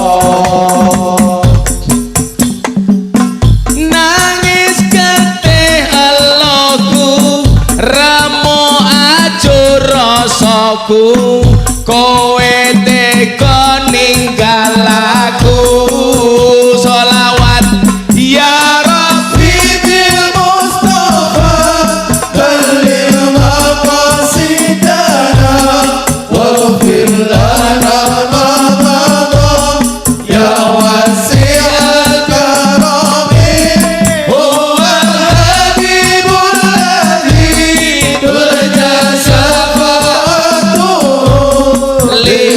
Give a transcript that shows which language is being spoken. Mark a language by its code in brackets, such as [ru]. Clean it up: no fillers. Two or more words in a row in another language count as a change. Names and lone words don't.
[jv] Nangis getih eloku, remo ajur rasaku, kowe tega ninggal aku. [ar] Sholawat يا رب بالمصطفى بلغ مقاصدنا واغفر لنا ما مضى يا واسع الكرم هو الحبيب الذي ترجى شفاعته ل